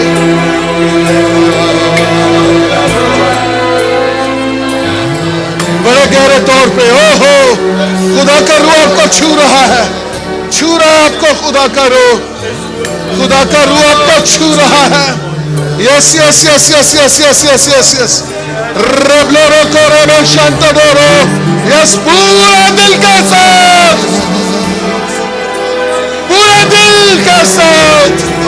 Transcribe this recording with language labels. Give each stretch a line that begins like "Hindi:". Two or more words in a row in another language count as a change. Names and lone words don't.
Urdu: بڑے گہرے طور پہ. او ہو خدا کا روح آپ کو چھو رہا ہے. چھو رہا ہے آپ کو خدا کا روح. خدا کا روح آپ کو چھو رہا ہے.
English: yes yes yes yes yes yes yes yes yes. ربلورو کو ربو شانتا دورو.
Urdu: یس پورا دل کے ساتھ. پورے دل کے ساتھ.